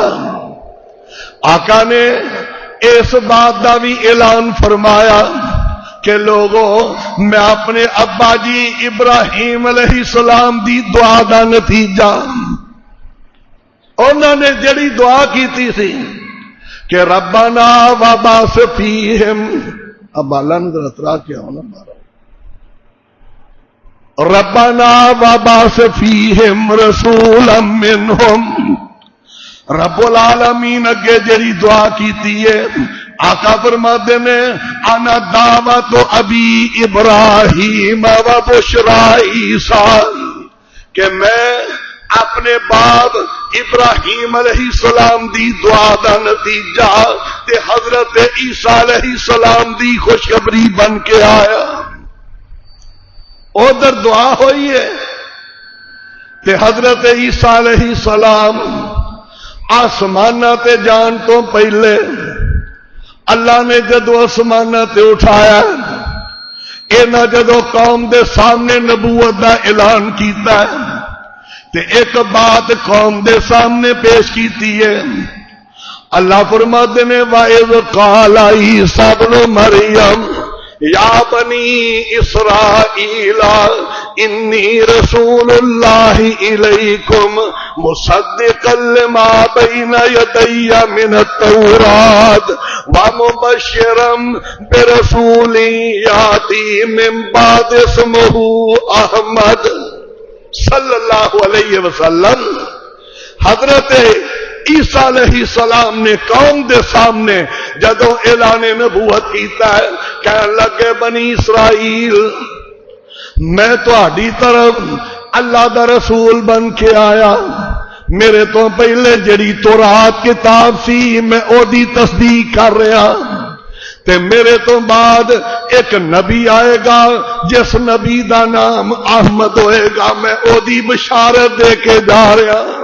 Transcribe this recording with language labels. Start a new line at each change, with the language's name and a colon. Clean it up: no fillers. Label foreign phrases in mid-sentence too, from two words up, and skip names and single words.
Punjabi: آقا نے اس بات کا بھی اعلان فرمایا کہ لوگوں میں اپنے ابا جی ابراہیم علیہ السلام دی دعا دا نتیجہ انہوں نے جڑی دعا کی سی کہ
Arabic: ربنا وبعث فیہم،
Punjabi: اب اللہ نے ذرا ترا کیا ہونا مارا،
Arabic: ربنا وبعث فیہم رسولا منہم۔
Punjabi: رب العالمین اگے جڑی دعا کیتی ہے، آقا فرماتے نے
Arabic: انا دعوت ابی ابراہیم و بشرا عیسیٰ،
Punjabi: کہ میں اپنے باپ ابراہیم علیہ السلام دی دعا دا نتیجہ تے حضرت عیسیٰ علیہ السلام دی خوشخبری بن کے آیا۔ ادھر دعا ہوئی ہے تے حضرت عیسیٰ علیہ السلام آسمانہ تے جان تو پہلے اللہ نے جدو آسمانہ تے اٹھایا، اینا جدو قوم دے سامنے نبوت دا اعلان کیتا ہے تے ایک بات قوم دے سامنے پیش کیتی ہے۔ اللہ فرماتے نے
Arabic: وَإِذْ قَالَ عِيسَىٰ ابْنُ مَرْيَمَ یا بنی اسرائیل انی رسول اللہ الیکم مصدقا لما بین یدی من التوراۃ ومبشرا برسول یاتی من بعد اسمہ احمد صلی اللہ علیہ وسلم۔
Punjabi: حضرت عیسیٰ علیہ السلام نے قوم دے سامنے جدو اعلان نبوت کیتا ہے، کہنے لگے بنی اسرائیل میں تہاڈی طرف اللہ دا رسول بن کے آیا، میرے تو پہلے جڑی تورات کتاب سی میں او دی تصدیق کر رہا، تے میرے تو بعد ایک نبی آئے گا جس نبی دا نام احمد ہوئے گا، میں او دی بشارت دے کے جا رہا۔